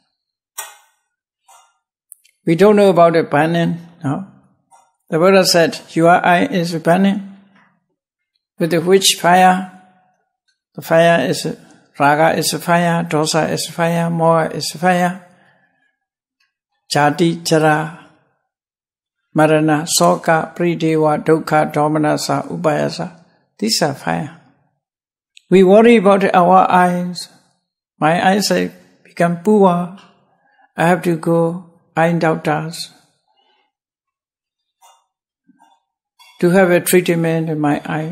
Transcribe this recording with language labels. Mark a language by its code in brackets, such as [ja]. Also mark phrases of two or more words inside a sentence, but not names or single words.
[en] We don't know about the burning, no? The Buddha said, your eye is burning. With which fire? The fire is, raga is fire, dosa is fire, moha is fire. [pi] Jati, jara, marana, soka, pridewa, dukkha, domanasa, upayasa. [en] These are fire. We worry about our eyes. My eyesight become poor. I have to go eye doctors to have a treatment in my eye.